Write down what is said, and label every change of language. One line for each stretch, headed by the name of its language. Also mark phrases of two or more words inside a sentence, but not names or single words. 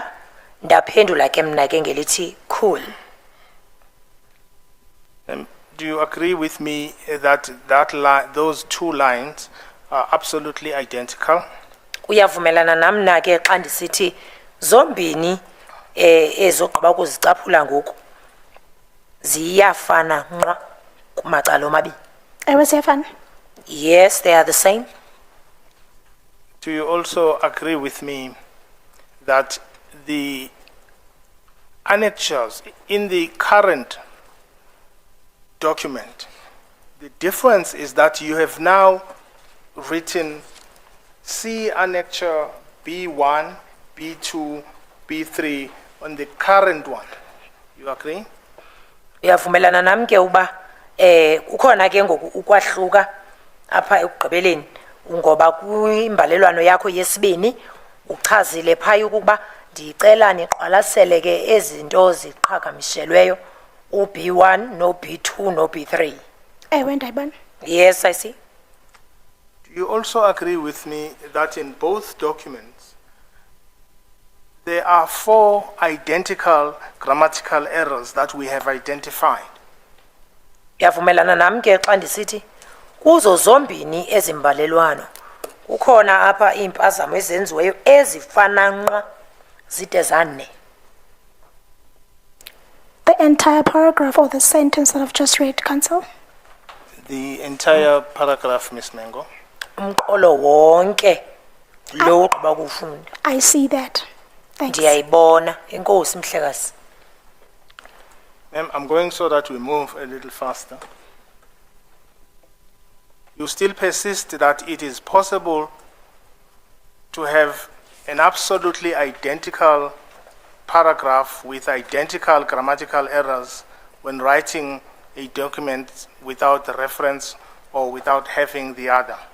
Xhosa: Ndaphendula ke mna ke ngelithi cool.
English: Do you agree with me that those 2 lines are absolutely identical?
Xhosa: Uyavumelana nami na ke xa ndisithi zombini ezogqiba ukuzicaphula ngoku ziyafana nqa kumacala omabini. Ewe siyafana.
English: Yes, they are the same. Do you also agree with me that the annexures in the current document, the difference is that you have now written C annexure B1, B2, B3 on the current one. You agree?
Xhosa: Uyavumelana nami ke uba ukhona ke ngoku ukwahluka apha ekugqibeleni ngoba kwimbalelwano yakho yesibini uchazile phaya ukuba ndicela niqwalasele ke ezinto ziqhagamishelweyo uB1 no B2 no B3. Ewe ndayibona.
English: Yes, I see. Do you also agree with me that in both documents there are 4 identical grammatical errors that we have identified?
Xhosa: Uyavumelana nami ke xa ndisithi kuzo zombini ezimbalelwano ukhona apha impazamo ezenziweyo ezifana nqa zide zane.
English: The entire paragraph or the sentence that I've just read, Council. The entire paragraph, Ms. Mengo.
Xhosa: Umqolo wonke lo ugqiba kufunda.
English: I see that. Thanks.
Xhosa: Ndiyayibona inkosi mhlekazi.
English: Ma'am, I'm going so that we move a little faster. You still persist that it is possible to have an absolutely identical paragraph with identical grammatical errors when writing a document without the reference or without having the other.